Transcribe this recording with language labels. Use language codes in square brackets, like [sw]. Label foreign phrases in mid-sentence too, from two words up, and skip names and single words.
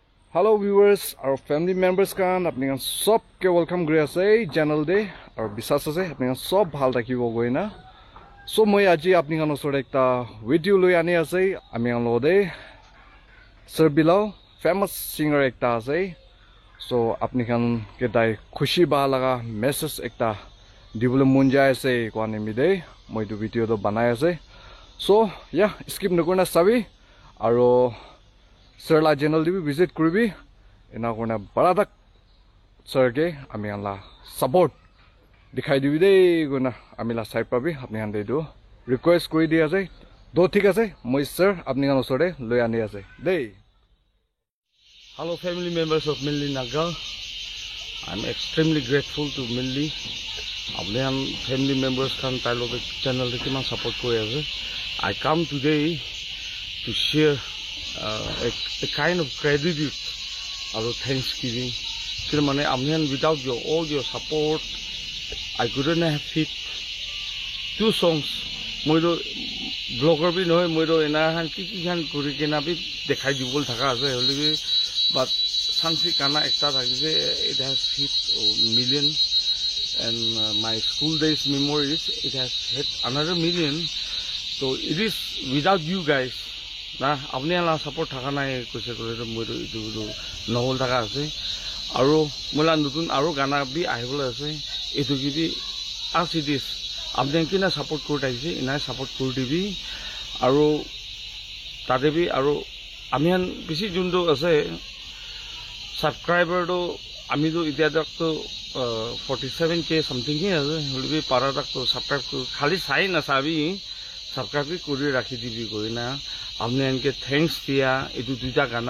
[en] Hello viewers, our family members [nag] kan apni kan sob ke welcome kuri ase channel de aur bisas ase apni kan sob bhal rakhibo goina. So moi aji apni kan osor ekta video loi ani ase ami kan lode Sir Bilal famous singer ekta ase. So apni kan ke dai khushi ba laga message ekta dibole mon jai ase kwani mi de moi tu video to banai ase. [en] So yeah, [nag] skip nakorna sabi aro Sir la channel de visit kuribi ena korna baradak sir ke ami la support dikhai dibi de gona ami la side pabi apni han de do request kori di ase do thik ase moi sir apni kan osore loi ani ase dei. [en] Hello family members of Milli Nagal. I'm extremely grateful to Milli. [nag] Apni [en] family members [nag] kan tailor channel de kiman support kori ase. [en] I come today to share a kind of gratitude or thanksgiving. Without all your support, I couldn't have hit 2 songs. [nag] Moiro blogger bi noy moiro ena han ki han kuri kena bi dekhai dibol thaka ase holibi but sansi kana ekta thakise [en] it has hit million and my school days memories it has hit another million. So it is without you guys. [nag] Na apni la support thaka nai koise kore moiro itu nohol thaka ase aro mola nutun aro gana bi ahibole ase etu gibi [en] as it is [nag] apni kina support kori taise ina support kori dibi aro tade bi aro amihan bisi jundo ase subscriber do ami do itia dak to 47k something hi ase holibi para dak to subscribe khali sai na sabi subscribe kori rakhi dibi koina apni hanke thanks dia etu duita gana